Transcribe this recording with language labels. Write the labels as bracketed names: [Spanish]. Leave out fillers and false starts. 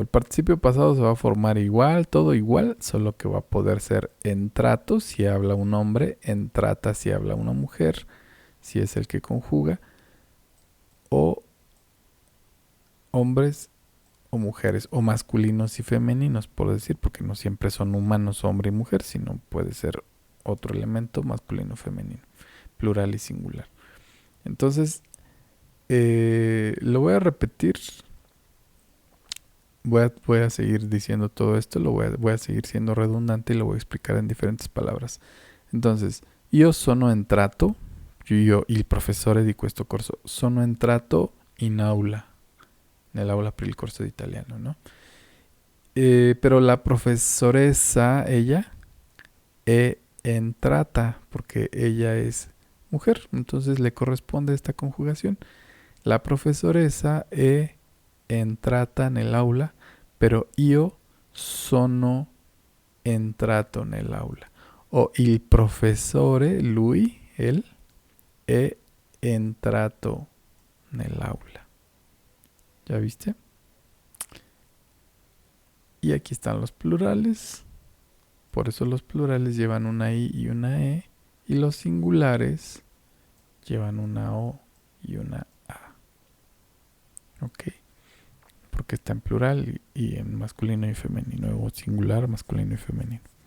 [Spanish] El participio pasado se va a formar igual, todo igual, solo que va a poder ser entrato si habla un hombre, entrata si habla una mujer, si es el que conjuga, o hombres o mujeres, o masculinos y femeninos, por decir, porque no siempre son humanos hombre y mujer, sino puede ser otro elemento masculino o femenino, plural y singular. Entonces, lo voy a repetir. Voy a seguir diciendo todo esto, voy a seguir siendo redundante y lo voy a explicar en diferentes palabras. [Italian] Entonces, io sono entrato, io il professore di questo corso, sono entrato in aula, nell'aula per il corso di italiano, ¿no? [Spanish] Pero la profesoressa, ella, [Italian] è entrata, [Spanish] porque ella es mujer, entonces le corresponde esta conjugación. [Italian] La profesoressa è entrata nell'aula, però io sono entrato nell'aula. O il professore, lui, él, è entrato nell'aula. [Spanish] ¿Ya viste? Y aquí están los plurales. Por eso los plurales llevan una I y una E. Y los singulares llevan una O y una A. ¿Ok? Porque está en plural y en masculino y femenino. O singular, masculino y femenino.